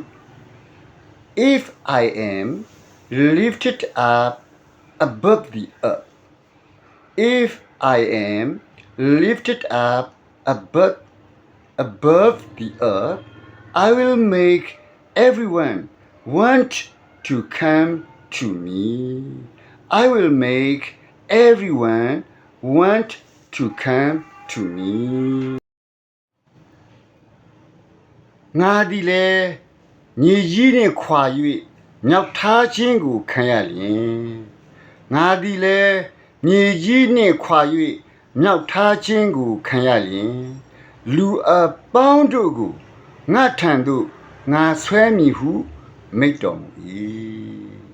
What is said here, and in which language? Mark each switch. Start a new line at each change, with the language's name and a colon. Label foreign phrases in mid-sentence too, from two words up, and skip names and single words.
English: If I am lifted up above the earth, if I am lifted up above the earth, I will make everyone want to come to me. I will make everyone want to come to me.
Burmese: ငါသည်လည်းညီကြီးနှင့်ခွာ၍မြောက်ထားခြင်းကိုခံရလျင်ငါသည်လည်းညီကြီးနှင့်ခွာ၍မြောက်ထားခြင်းကိုခံရလျင်လူအပေါင်းတို့ကိုငါထံသို့ငါဆွဲမည်ဟုမိန့်တော်မူ၏